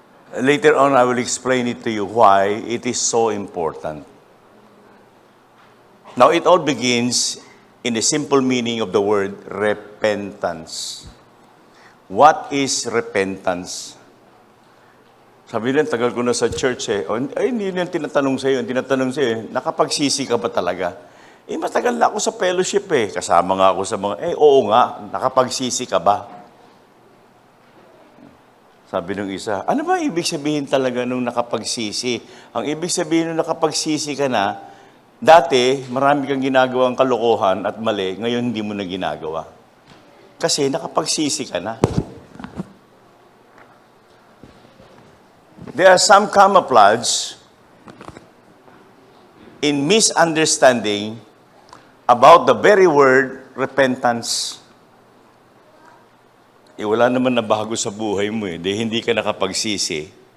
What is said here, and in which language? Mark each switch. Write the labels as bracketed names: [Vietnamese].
[English] Later on, I will explain it to you why it is so important. Now, it all begins in the simple meaning of the word repentance. What is repentance? [Filipino] Sabi nila, tagal ko na sa church hindi nila tinatanong sa'yo. Nakapagsisi ka ba talaga? Matagal na ako sa fellowship Kasama nga ako sa mga, oo nga, nakapagsisi ka ba? Sabi nung isa, ano ba ibig sabihin talaga nung nakapagsisi? Ang ibig sabihin nung nakapagsisi ka na, dati, marami kang ginagawang kalokohan at mali, ngayon hindi mo na ginagawa. Kasi nakapagsisi ka na. [English] There are some camouflage in misunderstanding about the very word repentance. [Filipino] Wala naman na bago sa buhay mo hindi ka nakapagsisi.